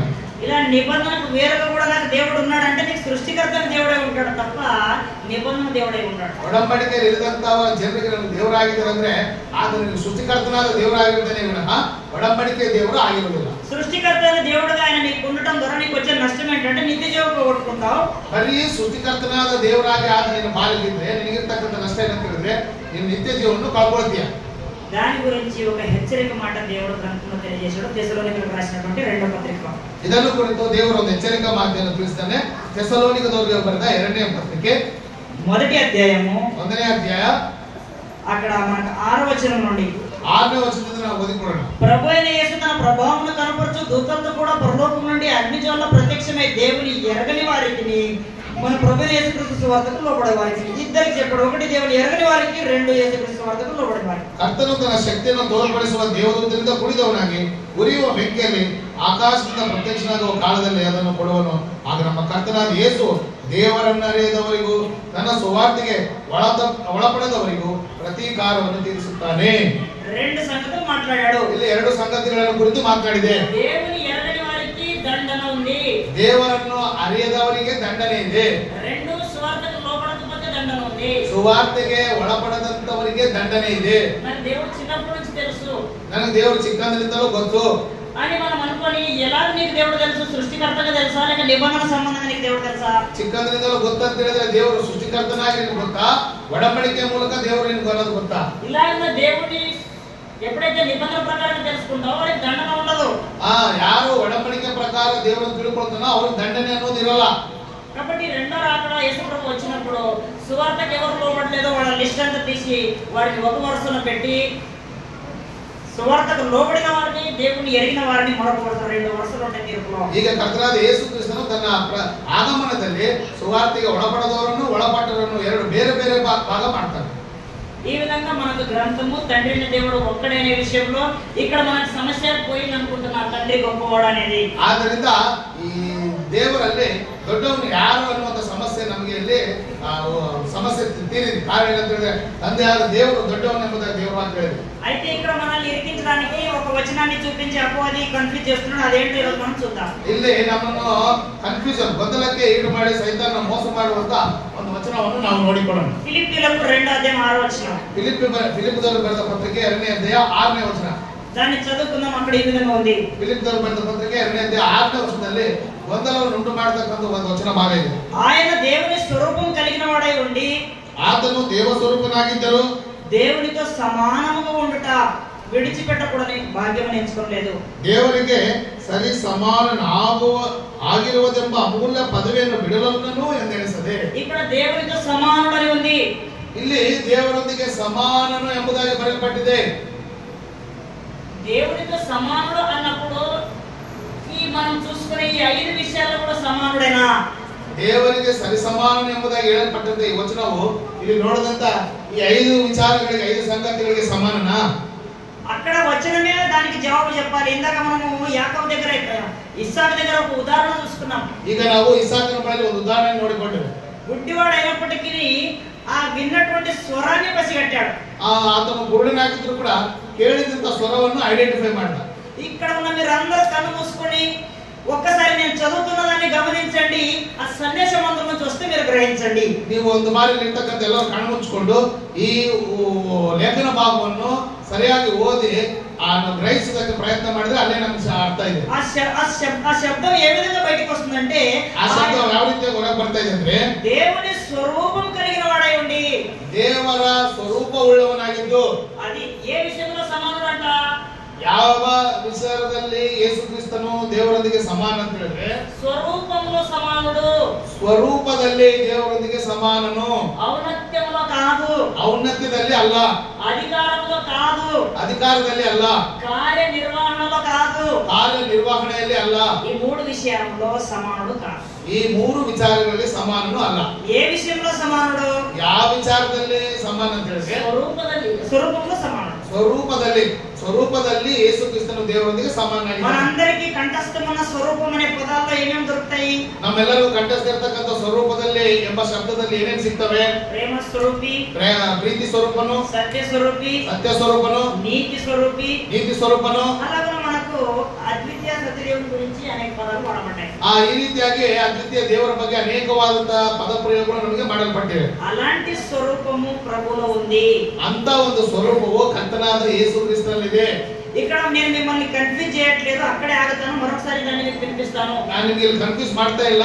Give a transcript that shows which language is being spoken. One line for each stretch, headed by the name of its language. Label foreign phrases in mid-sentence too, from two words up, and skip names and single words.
Telugu: ఇలా నిబంధనకు వేరుగా కూడా నాకు దేవుడు ఉన్నాడు అంటే నీకు సృష్టికర్త దేవుడే ఉంటాడు తప్ప నిబంధన దేవుడే ఉంటాడు.
Kannada: ಒಡಂಬಡಿಕೆಯಲ್ಲಿ ಇರದಂತಹ ಜನರಿಗೆ ದೇವರಾಗಿದ್ದಾರೆ ಅಂದ್ರೆ ಆತನಿಗೆ ಸೃಷ್ಟಿಕರ್ತನಾದ ದೇವರಾಗಿರ್ತಾನೆ ವಿನಃ ಒಡಂಬಡಿಕೆ ದೇವರು ಆಗಿರುವುದಿಲ್ಲ.
Telugu: సృష్టికర్త దేవుడుగా ఆయన నీకు ఉండటం ద్వారా నీకు వచ్చే నష్టం ఏంటంటే నిత్య జీవం పోగొట్టుకుంటావు.
Kannada: ಬರೀ ಸೃಷ್ಟಿಕರ್ತನಾದ ದೇವರಾಗಿ ಆತ ನಿನ್ನ ಪಾಲಿಗಿದ್ರೆ ನಿನಗಿರ್ತಕ್ಕಂಥ ನಷ್ಟ ಏನಂತ ಹೇಳಿದ್ರೆ ನೀನು ನಿತ್ಯ ಜೀವವನ್ನು ಕಳ್ಕೊಳ್ತೀಯ.
Telugu: దాని గురించి ఒక హెచ్చరిక మాట దేవుడు గ్రంథంలో తెలియజేశాడు. తెస్సలోనికలకు రాసినటువంటి 2వ పత్రిక.
Kannada: ಇದನ್ನು ಕುರಿತು ದೇವರು ಒಂದು ಎಚ್ಚರಿಕಾ ಮಾತನ್ನು ತಿಳಿಸ್ತಾನೆ. ತೆಸ್ಸಲೋನಿಕದವರಿಗೆ ಬರೆದ 2ನೇ ಪತ್ರಿಕೆ
Telugu: 1వ అధ్యాయము
Kannada: 1ನೇ ಅಧ್ಯಾಯ
Telugu: అక్కడ మనకు 6వ వచనం నుండి
Kannada: 6ನೇ ವಚನದಿಂದ ನಾವು ಓದಿಕೊಳ್ಳೋಣ.
Telugu: ప్రభు అయిన యేసు తన ప్రభావమును కనపరచు దూతలతో కూడా పరలోకం నుండి అగ్నిజ్వాల ప్రత్యక్షమై దేవుని ఎరగని వారికి మన ప్రభు యేసుక్రీస్తు సువార్తకు లోబడే వారికి ఇద్దరికి చెప్పాడు. ఒకటి దేవుని ఎరగని వారికి, 2 యేసుక్రీస్తు సువార్తకు లోబడే వారికి.
Kannada: ಕರ್ತನು ತನ್ನ ಶಕ್ತಿಯನ್ನು ತೋರ್ಪಡಿಸುವ ದೇವದೂತರಿಂದ ಕೂಡಿದವನಾಗಿ ಉರಿಯುವ ಬೆಂಕಿಯಲ್ಲಿ ಆಕಾಶದಿಂದ ಪ್ರತ್ಯಕ್ಷನಾಗುವ ಕಾಲದಲ್ಲಿ ಅದನ್ನು ಕೊಡುವನು. ಆಗ ನಮ್ಮ ಕರ್ತನಾದ ಯೇಸು ದೇವರನ್ನು ಅರಿಯದವರಿಗೂ ತನ್ನ ಸುವಾರ್ತೆಗೆ ಒಳಪಡದವರಿಗೂ ಪ್ರತೀಕಾರವನ್ನು ತೀರಿಸುತ್ತಾನೆ.
Telugu: 2 సంగతులు మాట్లాడాడు.
Kannada: ಇಲ್ಲಿ 2 ಸಂಗತಿಗಳನ್ನು ಕುರಿತು ಮಾತನಾಡಿದೆ.
Telugu: దేవుని ఎరగని వారికి దండన ఉంది.
Kannada: ದೇವರನ್ನು ಅರಿಯದವರಿಗೆ ದಂಡನೆ ಇದೆ.
Telugu: 2 సువార్తకు లోబడకపోతే దండన ఉంది.
Kannada: ಸುವಾರ್ತೆಗೆ ಒಳಪಡದಂತವರಿಗೆ ದಂಡನೆ ಇದೆ.
Telugu: నాకు దేవుడు చిన్నప్పటి నుంచి తెలుసు,
Kannada: ನನಗೆ ದೇವರು ಚಿಕ್ಕಂದಿನಿಂದಲೂ ಗೊತ್ತು
Telugu: అని మనం అనుకొని ఎలా నీకు దేవుడు తెలుసు? సృష్టికర్తగా తెలుసా లేక నిబంధన సంబంధంగా నీకు దేవుడు తెలుసా?
Kannada: ಚಿಕ್ಕಂದಿನಿಂದಲೂ ಗೊತ್ತಂತ ಹೇಳಿದ್ರೆ ದೇವರು ಸೃಷ್ಟಿಕರ್ತನಾಗಿ ನಿನಗೆ ಗೊತ್ತಾ, ಒಡಂಬಡಿಕೆ ಮೂಲಕ ದೇವರು ನಿನಗೆ ಅನ್ನೋದು ಗೊತ್ತಾ?
Telugu: ఇలాగ దేవుడి ఎప్పుడైతే నిబంధన ప్రకారం తెలుసుకుంటావో వారికి దండన ఉండదు.
Kannada: ಯಾರು ಒಡಂಬಡಿಕೆ ಪ್ರಕಾರ ದೇವರನ್ನು ತಿಳ್ಕೊಳ್ತಾನೋ ಅವ್ರಿಗೆ ದಂಡನೆ ಅನ್ನೋದು ಇರಲ್ಲ.
Telugu: కాబట్టి రెండో రాకడ యేసుప్రభు వచ్చినప్పుడు సువార్తకు ఎవరు లోబడలేదో వాళ్ళ లిస్ట్ అంతా తీసి వారిని ఒక వరుసలో పెట్టి సువార్తకు లోబడిన వారిని, దేవుని ఎరిగిన వారిని మరొక వరుస 2 వరుసలు ఉంటాయి తీర్పులో.
Kannada: ಈಗ ಕರ್ತನಾದ ಯೇಸು ಕ್ರಿಸ್ತನು ತನ್ನ ಆಗಮನದಲ್ಲಿ ಸುವಾರ್ತೆಗೆ ಒಳಪಡದವರನ್ನು ಒಳಪಟ್ಟವರನ್ನು 2 ಬೇರೆ ಬೇರೆ ಭಾಗ ಮಾಡ್ತಾನೆ.
Telugu: ఈ విధంగా మనకు గ్రంథము తండ్రి అయిన దేవుడు ఒక్కడనే విషయంలో ఇక్కడ మనకు సమస్య పోయింది అనుకుంటున్నా. తండ్రి గొప్పవాడు అనేది.
Kannada: ಆದ್ದರಿಂದ ಈ ದೇವರಲ್ಲಿ ದೊಡ್ಡವನು ಯಾರು ಅನ್ನುವಂಥ ಸಮಸ್ಯೆ ನಮಗೆ ಇಲ್ಲಿ ಸಮಸ್ಯೆ ತೀರಿದೆ. ಕಾರಣ ಏನಂತ ಹೇಳಿದ್ರೆ ತಂದೆಯಾದ ದೇವರು ದೊಡ್ಡವನು ಎಂಬುದಾಗಿ ದೇವರು ಅಂತ ಹೇಳಿದೆ.
Telugu: అయితే ఇక్కడ మనల్ని ఇరికించడానికి ఒక వచనాన్ని చూపించి అపవాది కన్ఫ్యూజ్ చేస్తున్నాడు. అదేంటో ఈరోజు మనం చూద్దాం.
Kannada: ಇಲ್ಲಿ ನಮ್ಮನ್ನು ಕನ್ಫ್ಯೂಷನ್ ಗೊಂದಲಕ್ಕೆ ಈಡು ಮಾಡಿ ಸೈತಾನ ಮೋಸ ಮಾಡುವಂತ ಒಂದು ವಚನವನ್ನು ನಾವು ನೋಡಿಕೊಳ್ಳೋಣ.
Telugu: ఫిలిప్పీయులకు 2వ అధ్యాయం 6వ వచనం.
Kannada: ಫಿಲಿಪ್ಪದವರು ಬರೆದ ಪತ್ರಿಕೆ 2ನೇ ಅಧ್ಯಾಯ 6ನೇ ವಚನ.
Telugu: దాన్ని చదువుకుందాం. అక్కడ ఈ విధంగా ఉంది.
Kannada: ಫಿಲಿಪ್ಪದವರು ಬರೆದ ಪತ್ರಿಕೆ 2ನೇ ಅಧ್ಯಾಯ 6ನೇ ವಚನದಲ್ಲಿ ಗೊಂದಲವನ್ನು ಉಂಟು ಮಾಡತಕ್ಕಂಥ ಒಂದು ವಚನ ಭಾಗ ಇದೆ.
Telugu: ఆయన దేవుని స్వరూపం కలిగిన వాడై ఉండి
Kannada: ಆತನು ದೇವ ಸ್ವರೂಪನಾಗಿದ್ದರು
Telugu: దేవునితో సమానముగా ఉండుట విడిచిపెట్టకూడని భాగ్యమని ఎంచుకోలేదు.
Kannada: ದೇವರಿಗೆ ಸರಿ ಸಮಾನನಾಗಿರುವುದೆಂಬ ಅಮೂಲ್ಯ ಪದವಿಯನ್ನು ಬಿಡಲನ್ನೂ ಎಂದೆಣಿಸದೆ.
Telugu: ఇక్కడ దేవునితో సమానుడని ఉంది.
Kannada: ಇಲ್ಲಿ ದೇವರೊಂದಿಗೆ ಸಮಾನನು ಎಂಬುದಾಗಿ ಬರೆಯಲ್ಪಟ್ಟಿದೆ.
Telugu: దేవునితో సమానుడు అన్నప్పుడు ఈ మనం చూసుకునే ఈ 5 విషయాల్లో కూడా సమానుడేనా?
Kannada: ದೇವರಿಗೆ ಸರಿಸಮಾನನು ಎಂಬುದಾಗಿ ಹೇಳಲ್ಪಟ್ಟಂತೆ ಈ ವಚನವು ಇಲ್ಲಿ ನೋಡಿದಂತ ಈ 5 ವಿಚಾರಗಳಿಗೆ 5 ಸಂಗತಿಗಳಿಗೆ ಸಮಾನನಾ?
Telugu: అక్కడ వచనమే దానికి జవాబు చెప్పాలి. ఇందాక మనము యాకోబు దగ్గర ఇస్సాకు దగ్గర ఒక ఉదాహరణ చూసుకున్నాం.
Kannada: ಈಗ ನಾವು ಇಸಾಕನ ಬಳಿ ಒಂದು ಉದಾಹರಣೆ ನೋಡಿಕೊಂಡೆವು.
Telugu: గుడ్డివాడు అయినప్పటికీ ఆ విన్నటువంటి స్వరాన్ని పసిగట్టాడు.
Kannada: ಆತನು ಗುರುಡನಾಗಿದ್ರು ಕೂಡ ಕೇಳಿದಂತ ಸ್ವರವನ್ನು ಐಡೆಂಟಿಫೈ ಮಾಡ್ದ.
Telugu: ఇక్కడ ఉన్న మీరందరూ కళ్ళు మూసుకొని ఒక్కసారి నేను చదువుతున్నదాన్ని గమనించండి. ఆ సందేశ మందిరం నుంచి వస్తే మీరు గ్రహించండి.
Kannada: ನೀವು ಒಂದು ಬಾರಿ ನಿಂತಕ್ಕಂತ ಎಲ್ಲರೂ ಕಣ್ಣು ಮುಚ್ಚಿಕೊಂಡು ಈ ಲೇಖನ ಭಾಗವನ್ನು ಸರಿಯಾಗಿ ಓದಿ ಗ್ರಹಿಸೋದಕ್ಕೆ ಪ್ರಯತ್ನ ಮಾಡಿದ್ರೆ ಅಲ್ಲೇ ನಮ್ಗೆ ಅರ್ಥ ಇದೆ.
Telugu: ఆ శబ్దం ఏ విధంగా బయటికి వస్తుందంటే
Kannada: ಆ ಶಬ್ದ ಯಾವ ರೀತಿ ಹೊರಗೆ ಬರ್ತಾ ಇದೆ ಅಂದ್ರೆ
Telugu: దేవుని స్వరూపం కలిగిన వాడై ఉండి
Kannada: ದೇವರ ಸ್ವರೂಪ ಉಳ್ಳವನಾಗಿದ್ದು.
Telugu: అది ఏ విషయంలో సమానుడంట?
Kannada: ಯಾವ ವಿಚಾರದಲ್ಲಿ ಯೇಸು ಕ್ರಿಸ್ತನು ದೇವರೊಂದಿಗೆ ಸಮಾನ ಅಂತ ಹೇಳಿದ್ರೆ
Telugu: స్వరూపంలో సమానుడు.
Kannada: ಸ್ವರೂಪದಲ್ಲಿ ದೇವರೊಂದಿಗೆ ಸಮಾನನು.
Telugu: ఔన్నత్యంలో కాదు,
Kannada: ಔನ್ನತ್ಯದಲ್ಲಿ ಅಲ್ಲ,
Telugu: అధికారంలో కాదు,
Kannada: ಅಧಿಕಾರದಲ್ಲಿ ಅಲ್ಲ,
Telugu: కార్యనిర్వహణలో కాదు,
Kannada: ಕಾರ್ಯನಿರ್ವಹಣೆಯಲ್ಲಿ ಅಲ್ಲ.
Telugu: ఈ మూడు విషయాల్లో సమానుడు కాదు.
Kannada: ಈ ಮೂರು ವಿಚಾರಗಳಲ್ಲಿ ಸಮಾನನು ಅಲ್ಲ.
Telugu: ఏ విషయంలో సమానుడు?
Kannada: ಯಾವ ವಿಚಾರದಲ್ಲಿ ಸಮಾನ ಅಂತ ಹೇಳಿದ್ರೆ
Telugu: స్వరూపంలో సమానుడు.
Kannada: ಸ್ವರೂಪದಲ್ಲಿ ಯೇಸು ಕ್ರಿಸ್ತನು ದೇವರೊಂದಿಗೆ ಸಮಾನನಾಗಿದ್ದಾನೆ.
Telugu: మనందరికీ కంఠస్థమున్న స్వరూపం అనే పదాల్లో ఏమేమి దొరుకుతాయి?
Kannada: ನಮ್ಮೆಲ್ಲರಿಗೂ ಕಂಠಸ್ಥಿರತಕ್ಕಂಥ ಸ್ವರೂಪದಲ್ಲಿ ಎಂಬ ಶಬ್ದದಲ್ಲಿ ಏನೇನು ಸಿಗ್ತವೆ?
Telugu: ప్రేమ స్వరూపి,
Kannada: ಪ್ರೀತಿ ಸ್ವರೂಪನು,
Telugu: సత్య స్వరూపి,
Kannada: ಸತ್ಯ ಸ್ವರೂಪನು,
Telugu: నీతి స్వరూపి,
Kannada: ನೀತಿ ಸ್ವರೂಪನು.
Telugu: అలాగే మనకు అద్వితీయ సత్యదేవుని గురించి అనేక పదాలు వాడబడ్డాయి.
Kannada: ಈ ರೀತಿಯಾಗಿ ಅದ್ವಿತೀಯ ದೇವರ ಬಗ್ಗೆ ಅನೇಕವಾದಂತಹ ಪದ ಪ್ರಯೋಗಗಳು ನಮಗೆ ಮಾಡಲ್ಪಟ್ಟಿವೆ.
Telugu: అలాంటి స్వరూపము ప్రభువులో ఉంది.
Kannada: ಅಂತ ಒಂದು ಸ್ವರೂಪವು ಕರ್ತನಾದ ಯೇಸು ಕ್ರಿಸ್ತನಲ್ಲಿದೆ.
Telugu: ఇక్కడ నేను మిమ్మల్ని కన్ఫ్యూజ్ చేయట్లేదు, అక్కడే ఆగుతాను. మరొకసారి దాన్ని మీకు వినిపిస్తాను.
Kannada: ನಾನು ನಿಮಗೆ ಕನ್ಫ್ಯೂಸ್ ಮಾಡ್ತಾ ಇಲ್ಲ.